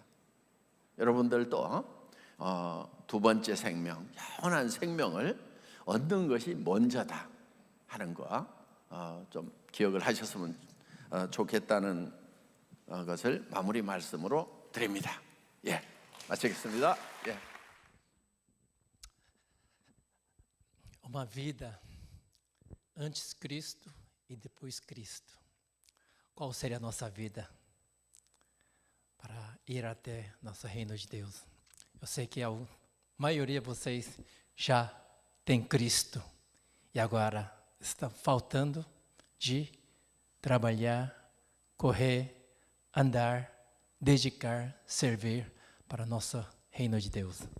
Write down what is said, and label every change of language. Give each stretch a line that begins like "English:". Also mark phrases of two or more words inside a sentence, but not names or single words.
Korean: 여러분들도 두 번째 생명, 영원한 생명을 얻는 것이 먼저다 하는 거 좀 기억을 하셨으면 좋겠다는 것을 마무리 말씀으로 드립니다. 예, 마치겠습니다. 예.
Portuguese: uma vida antes Cristo e depois Cristo. Qual seria a nossa vida para ir até nosso reino de Deus? Eu sei que a maioria de vocês já tem Cristo e agora está faltando de trabalhar, correr, andar, dedicar, servir para nosso reino de Deus.